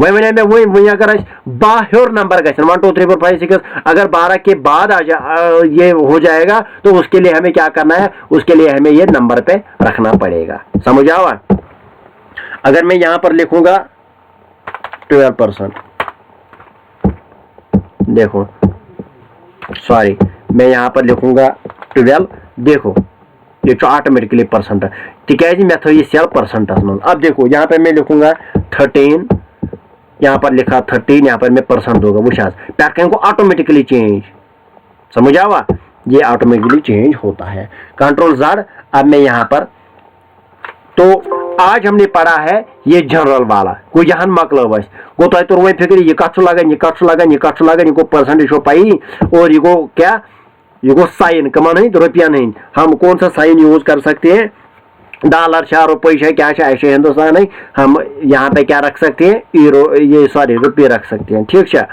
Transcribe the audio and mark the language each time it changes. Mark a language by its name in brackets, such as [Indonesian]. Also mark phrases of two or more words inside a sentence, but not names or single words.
[Hindi] वही अगर बाहर नंबर गए 1 2 3 4 5 6, अगर 12 के बाद ये हो जाएगा तो उसके लिए हमें क्या करना है, उसके लिए हमें ये नंबर पे रखना पड़ेगा, [Kashmiri] समझ आवा। [Hindi] अगर मैं यहां पर लिखूंगा 12%, देखो सॉरी मैं यहां पर लिखूंगा 12, देखो ये ऑटोमेटिकली परसेंट [Kashmiri] तिकाज मे थो ये सेल परसेंटस मन। [Hindi] अब देखो यहाँ पे मैं लिखूंगा 13, यहाँ पर लिखा 13, यहाँ पर मैं परसेंट दूंगा, वो पैटर्न को ऑटोमेटिकली चेंज, [Kashmiri] समझ आवा, [Hindi] ये ऑटोमेटिकली चेंज होता है। [English] Control Z. [Hindi] अब मैं यहाँ पर, तो आज हमने पढ़ा है ये जनरल वाला, [Kashmiri] को यहाँ मकल बस गो [Hindi] तो वही फिक्र ये कट लगन, ये कट लगन, ये कट लगन, ये परसेंटेज हो पाई, और ये क्या, ये साइन कमा नहीं तो रुपया नहीं, हम कौन सा साइन यूज कर सकते हैं, [Kashmiri] डॉलर छा, रुपये छा, क्या छा, [Hindi] ऐसे हिंदुस्तान नहीं, हम यहाँ पे क्या रख सकते हैं, यूरो, ये सॉरी रुपये रख सकते हैं, ठीक है।